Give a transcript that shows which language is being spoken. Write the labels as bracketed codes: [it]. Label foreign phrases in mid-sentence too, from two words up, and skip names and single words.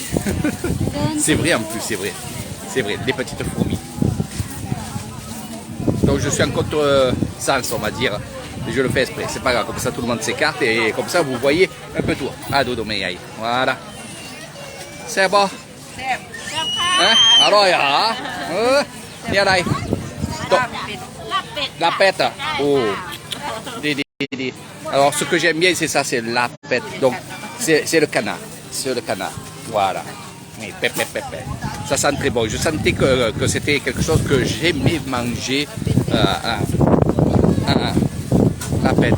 [fr] C'est vrai en plus, c'est vrai. C'est vrai, des petites fourmis. Donc je suis en contre-sens, on va dire. Et je le fais exprès, c'est pas grave, comme ça tout le monde s'écarte et comme ça vous voyez un peu tout. Ah, dodo mei. Voilà. C'est bon. [th] แซ่บแซ่บค่ะ [fr] Hein? Alors, ni อะไร [th] ลาบเป็ด [fr] La pète. Oh. Des. Alors ce que j'aime bien c'est ça, c'est la pète. Donc c'est le canard. C'est le canard. Voilà. Oui, pépé. Ça sent très bon. Je sentais que c'était quelque chose que j'aimais manger. La pète.